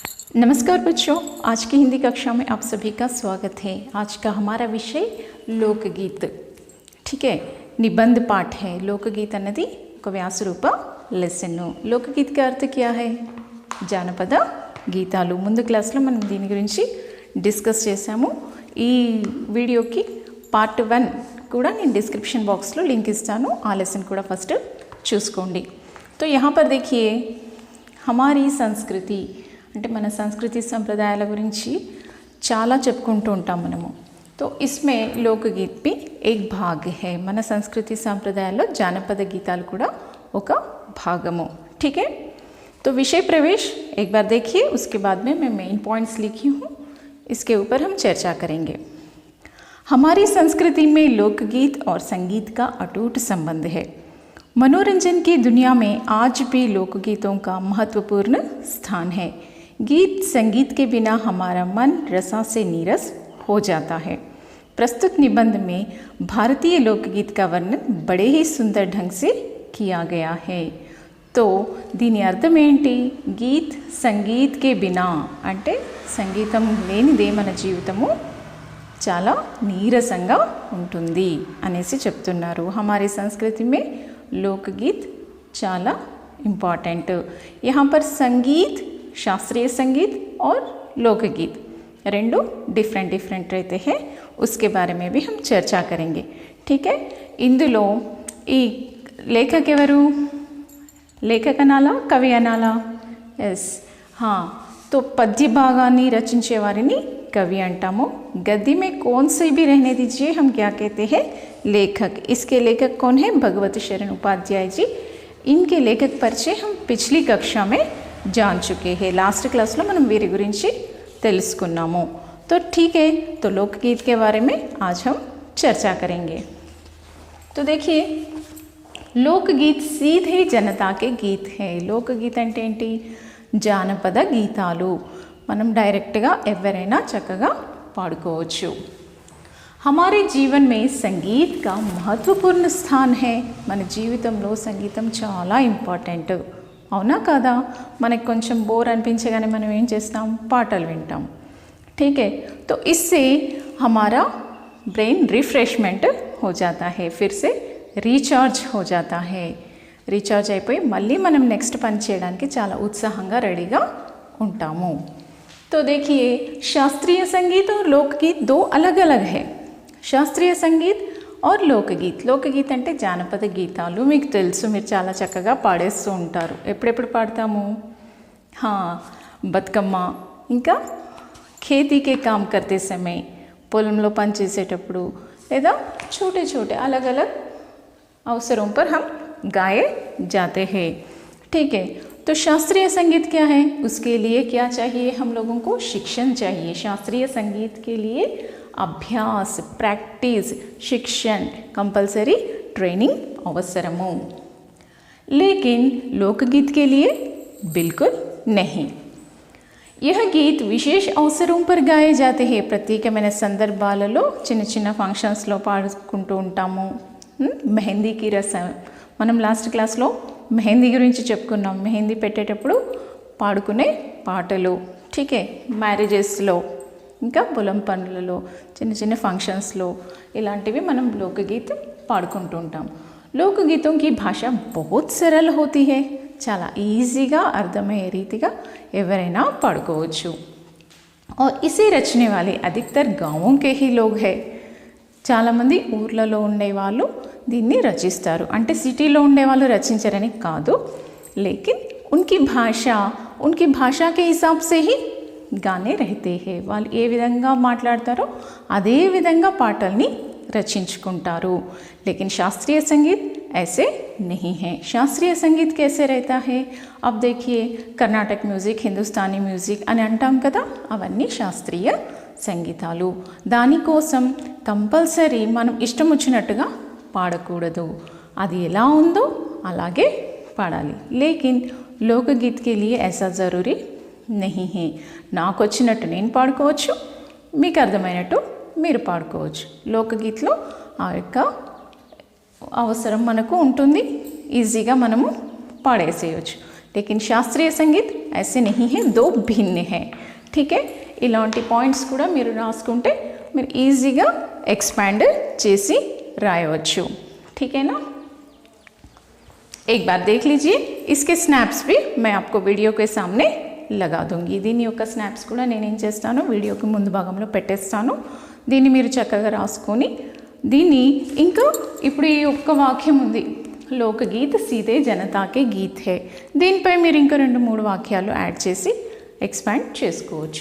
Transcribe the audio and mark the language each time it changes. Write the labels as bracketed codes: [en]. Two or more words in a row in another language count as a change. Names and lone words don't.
[hi] नमस्कार बच्चों, आज की हिंदी कक्षा में आप सभी का स्वागत है। आज का हमारा विषय लोकगीत, ठीक है, निबंध पाठ है। [te] लोकगीत अన్నది ఒక వ్యాస రూప లెసన్। లోకగీత్ [hi] का अर्थ क्या है? [te] జానపద గీతాలు। ముందు క్లాస్లో మనం దీని గురించి డిస్కస్ చేసాము। ఈ వీడియోకి పార్ట్ 1 కూడా నేను డిస్క్రిప్షన్ బాక్స్లో లింక్ ఇస్తాను, ఆ లెసన్ కూడా ఫస్ట్ చూసుకోండి। [hi] तो यहाँ पर देखिए हमारी संस्कृति [te] అంటే మన సంస్కృతి సంప్రదాయాల గురించి చాలా చెప్పుకుంటూ ఉంటాం మనము। [hi] तो इसमें लोकगीत भी एक भाग है। [te] మన సంస్కృతి సంప్రదాయాల్లో జానపద గీతాలు కూడా ఒక భాగము, [hi] ठीक है। तो विषय प्रवेश एक बार देखिए, उसके बाद में मैं मेन पॉइंट्स लिखी हूँ, इसके ऊपर हम चर्चा करेंगे। हमारी संस्कृति में लोकगीत और संगीत का अटूट संबंध है। मनोरंजन की दुनिया में आज भी लोकगीतों का महत्वपूर्ण स्थान है। गीत संगीत के बिना हमारा मन रसा से नीरस हो जाता है। प्रस्तुत निबंध में भारतीय लोकगीत का वर्णन बड़े ही सुंदर ढंग से किया गया है। [te] तो దీని అర్థం ఏంటి? [hi] गीत संगीत के बिना [te] అంటే సంగీతం లేనిదే మన జీవితము చాలా నీరసంగా ఉంటుంది అనేసి చెప్తున్నారు। [hi] हमारी संस्कृति में लोकगीत చాలా इम्पॉर्टेंट। यहाँ पर संगीत, शास्त्रीय संगीत और लोकगीत रेंडो डिफरेंट रहते हैं, उसके बारे में भी हम चर्चा करेंगे, ठीक है। [te] इंदुलो ఈ లేఖक ఎవరు? లేఖక అనాలా, కవి అనాలా? ఎస్, तो పద్య భాగాన్ని రచించే వారిని కవి అంటాము। [hi] गद्य में कौन से भी रहने दीजिए, हम क्या कहते हैं? लेखक। इसके लेखक कौन है? भगवत शरण उपाध्याय जी। इनके लेखक परिचय हम पिछली कक्षा में जान चुके हैं। [en] last class [te] में మనం వీరి గురించి తెలుసుకున్నాము। [hi] तो ठीक है, तो लोकगीत के बारे में आज हम चर्चा करेंगे। तो देखिए, लोकगीत सीधे जनता के गीत है। [te] लोकगीत అంటే ఏంటి? జానపద గీతాలు। మనం డైరెక్ట్గా ఎవరైనా చక్కగా పాడుకోవచ్చు। [hi] हमारे जीवन में संगीत का महत्वपूर्ण स्थान है। [te] మన జీవితంలో సంగీతం చాలా ఇంపార్టెంట్, అవునా కాదా? మనకు కొంచెం బోర్ అనిపించగానే మనం ఏం చేస్తాం? పాటలు వింటాం, [hi] ठीक है। तो इससे हमारा [en] brain refreshment [hi] हो जाता है, फिर से రీఛార్జ్ हो जाता है। [te] రీఛార్జ్ అయిపోయి మళ్ళీ మనం నెక్స్ట్ పని చేయడానికి చాలా ఉత్సాహంగా రెడీగా ఉంటాము। [hi] तो देखिए, शास्त्रीय संगीत और लोकगीत दो अलग अलग है। [te] శాస్త్రీయ సంగీత్ [hi] और लोकगीत। [te] लोकगीत అంటే జానపద గీతాలు। మీకు తెలుసు, మీరు చాలా చక్కగా పాడేస్తూ ఉంటారు। ఎప్పుడెప్పుడు పాడతాము? బతుకమ్మ, ఇంకా [hi] खेती के काम करते समय, [te] పొలంలో పని చేసేటప్పుడు, లేదా [hi] छोटे छोटे अलग अलग अवसरों पर हम गाए जाते हैं, ठीक है। तो शास्त्रीय संगीत क्या है? उसके लिए क्या चाहिए? हम लोगों को शिक्षण चाहिए। शास्त्रीय संगीत के लिए अभ्यास, प्रैक्टिस, शिक्षण, [en] compulsory training [hi] अवसरमु। लेकिन लोकगीत के लिए बिल्कुल नहीं। यह गीत विशेष अवसरों पर गाए जाते हैं। [te] ప్రత్యేకమైన సందర్భాలలో చిన్న చిన్న ఫంక్షన్స్లో పాడుకుంటూ ఉంటాము। మెహందీకి రసం, మనం లాస్ట్ క్లాస్లో మెహందీ గురించి చెప్పుకున్నాం। మెహందీ పెట్టేటప్పుడు పాడుకునే పాటలు, [hi] ठीक है। [te] మ్యారేజెస్లో, ఇంకా పొలం పనులలో, చిన్న చిన్న ఫంక్షన్స్లో ఇలాంటివి మనం లోకగీతం పాడుకుంటూ ఉంటాం। [hi] లోకగీతం की भाषा बहुत सरल होती है। [te] చాలా ఈజీగా అర్థమయ్యే రీతిగా ఎవరైనా పాడుకోవచ్చు। [hi] और इसे रचने वाले अधिकतर गाँवों के ही लोग हैं। [te] చాలామంది ఊర్లలో ఉండేవాళ్ళు దీన్ని రచిస్తారు, అంటే సిటీలో ఉండేవాళ్ళు రచించరని కాదు। [hi] लेकिन उनकी भाषा के हिसाब से ही गाने रहते हैं। [te] వాళ్ళు ఏ విధంగా మాట్లాడతారో అదే విధంగా పాటల్ని రచించుకుంటారు। [hi] लेकिन शास्त्रीय संगीत ऐसे नहीं है। शास्त्रीय संगीत कैसे रहता है? अब देखिए, [te] कर्नाटक म्यूजिक, हिंदुस्तानी म्यूजिक అని అంటాం కదా, అవన్నీ శాస్త్రీయ సంగీతాలు। దానికోసం కంపల్సరీ మనం ఇష్టం వచ్చినట్టుగా పాడకూడదు, అది ఎలా ఉందో అలాగే పాడాలి। [hi] लेकिन लोकगीत के लिए ऐसा ज़रूरी नहीं है। [te] నాకు వచ్చినట్టు నేను పాడుకోవచ్చు, మీకు అర్థమైనట్టు మీరు పాడుకోవచ్చు। లోకగీత్లో ఆ యొక్క అవసరం మనకు ఉంటుంది, ఈజీగా మనము పాడేసేయచ్చు। [hi] लेकिन शास्त्रीय संगीत ऐसे नहीं है, दो भिन्न है। ठीक है, [te] ఇలాంటి పాయింట్స్ కూడా మీరు రాసుకుంటే మీరు ఈజీగా ఎక్స్పాండ్ చేసి రాయవచ్చు। [hi] ठीक है ना। एक बार देख लीजिए, इसके स्नैप्स भी मैं आपको वीडियो के सामने लगा दूंगी। [te] దీని యొక్క స్నాప్స్ కూడా నేను ఏం చేస్తాను, వీడియోకి ముందు భాగంలో పెట్టేస్తాను। దీన్ని మీరు చక్కగా రాసుకొని దీన్ని ఇంకా ఇప్పుడు ఈ ఒక్క వాక్యం ఉంది, [hi] लोकगीत सीधे जनता के गीत है, [te] దీనిపై మీరు ఇంకా 2-3 వాక్యాలు యాడ్ చేసి ఎక్స్పాండ్ చేసుకోవచ్చు।